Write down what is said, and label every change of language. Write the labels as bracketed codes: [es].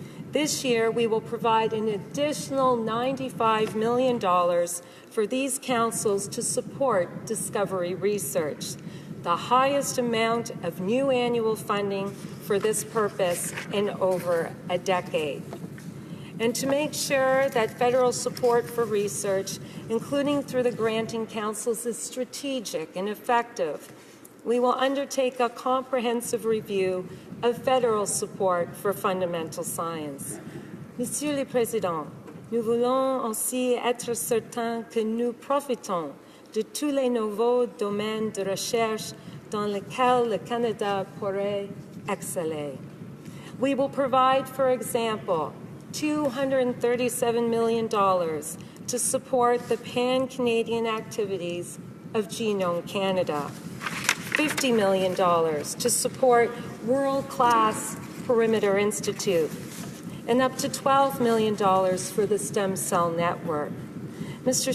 [en] This year, we will provide an additional $95 million for these councils to support discovery research, the highest amount of new annual funding for this purpose in over a decade. And to make sure that federal support for research, including through the granting councils, is strategic and effective, we will undertake a comprehensive review of federal support for fundamental science. [fr] Monsieur le Président, nous voulons aussi être certains que nous profitons de tous les nouveaux domaines de recherche dans lesquels le Canada pourrait exceller. [en] We will provide, for example, $237 million to support the pan-Canadian activities of Genome Canada, $50 million to support world-class Perimeter Institute, and up to $12 million for the Stem Cell Network. Mr.